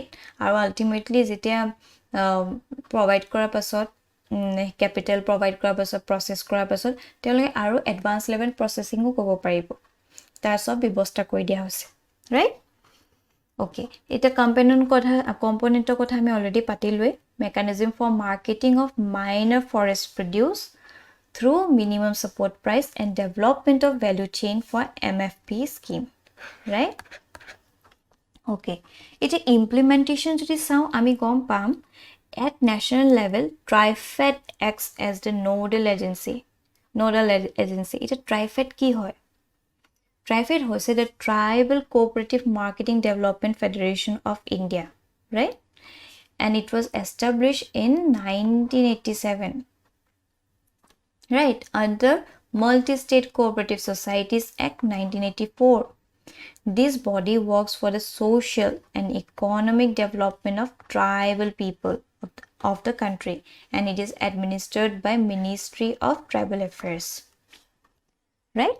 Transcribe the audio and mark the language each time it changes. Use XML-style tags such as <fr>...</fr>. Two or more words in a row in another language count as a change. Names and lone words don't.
<as>আৰু আল্টিমেটলি যেতিয়া প্ৰভাইড কৰাৰ পাছত ক্যাপিটাল প্ৰভাইড কৰাৰ পাছত প্ৰসেস কৰাৰ পাছত তেওঁলোকে আৰু</as> <en>advance level processingও</en> <as>কৰিব পাৰিব, তাৰ সব ব্যৱস্থা কৰি দিয়া হৈছে, right? ওকে, এটা কম্পোনেন্টৰ কথা আমি অলৰেডি পাতিলোৱে।</as> <en>mechanism for marketing of minor forest produce through minimum support price and development of value chain for MFP scheme, right? Okay,</en> <as>এটা implementation যদি চাও আমি গম পাম</as> <en>at national level TRIFED acts as the nodal agency.</en> <as>এটা TRIFED কি হয়?</as> <en>TRIFED হৈছে the Tribal Cooperative Marketing Development Federation of India, right? And it was established in 1987, right, under Multi-State Cooperative Societies Act 1984. This body works for the social and economic development of tribal people of the country, and it is administered by Ministry of Tribal Affairs, right?</en>